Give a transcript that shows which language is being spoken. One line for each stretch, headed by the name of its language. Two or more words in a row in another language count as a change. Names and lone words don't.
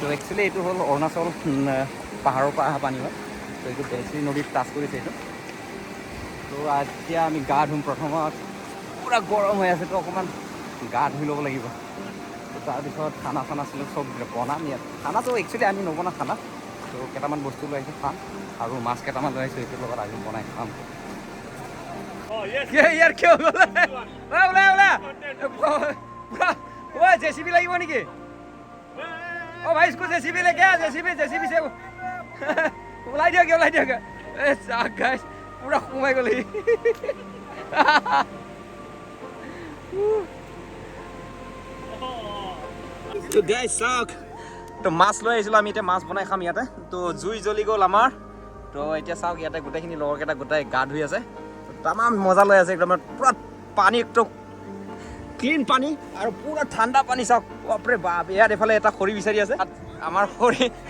Assamese: একচুৱেলি এইটো হ'ল অৰুণাচল পাহাৰৰ পৰা অহা পানী হয় তো এইটো বেলশ্ৰী নদীত টাচ কৰিছে এইটো তো এতিয়া আমি গা ধুম প্ৰথমত পূৰা গৰম হৈ আছে তো অকণমান গা ধুই ল'ব লাগিব তো তাৰপিছত খানা চানা আছিলে চব বনাম ইয়াত খানাটো একচুৱেলি আমি নবনাওঁ খানা তো কেইটামান বস্তু লৈ আহিছোঁ খাম আৰু মাছ কেইটামান লৈ আহিছোঁ এইটোৰ লগত আজি বনাই খাম ইয়াৰ কিয় ওলা জেচিবি লাগিব নেকি অ ভাই
Hindi: इसको जेसीबी लेके आ जेसीबी से
Assamese: ওলাই দিয়ক এ চাক গাইছ পুৰা সোমাই গ'ল তো গাইছ চাওক তো মাছ লৈ আহিছিলোঁ আমি এতিয়া মাছ বনাই খাম ইয়াতে তো জুই জ্বলি গ'ল আমাৰ তো এতিয়া চাওক ইয়াতে গোটেইখিনি লগৰকেইটা গোটেই গা ধুই আছে তামাম মজা লৈ আছে একদম পুৰা পানী একদম ক্লিন পানী আৰু পুৰা ঠাণ্ডা পানী চাওক বাপৰে বাপ ইয়াত এফালে এটা খৰি বিচাৰি আছে আমাৰ খৰি